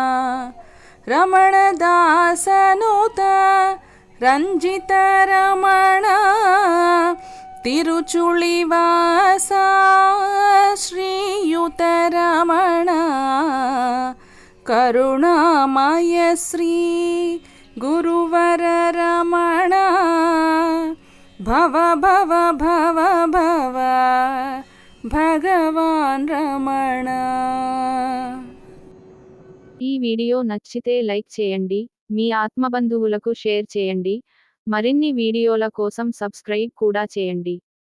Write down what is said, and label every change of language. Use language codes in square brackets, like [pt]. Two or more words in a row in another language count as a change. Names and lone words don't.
[kn] ರಮಣದಾಸನುತ ರಂಜಿತ ರಮಣ ತಿರುಚುಳಿವಾಸ ಶ್ರೀಯುತ ರಮಣ ಕರುಣಾಮಯ ಶ್ರೀ ಗುರುವರ ರಮಣ ಭವ ಭವ ಭವ ಭವ భగవాన్ రమణ. [te] ఈ వీడియో నచ్చితే లైక్ చేయండి, మీ ఆత్మబంధువులకు షేర్ చేయండి, మరిన్ని వీడియోల కోసం సబ్స్క్రైబ్ కూడా చేయండి.